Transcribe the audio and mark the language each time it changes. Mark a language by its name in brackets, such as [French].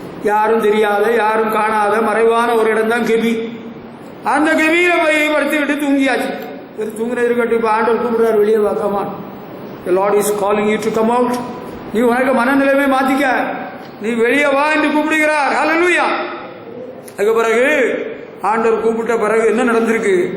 [Tamil] யாரும் தெரியாத, யாரும் காணாத மறைவான ஒரு இடம் தான் கெபி. அந்த கெபியில போய் படுத்துக்கிட்டு தூங்கியாச்சு. தூங்குறது இருக்கட்டும். இப்போ ஆண்டவர் கூப்பிடுறாரு, வெளியே வா, come on, [English] the Lord is calling you to come out. [Tamil] நீ உனக்கு மனநிலைமை மாத்திக்க, நீ வெளியே வா என்று கூப்பிடுகிறார். ஹல்லேலூயா. அதுக்கு பிறகு ஆண்டவர் கூப்பிட்ட பிறகு என்ன நடந்திருக்கு?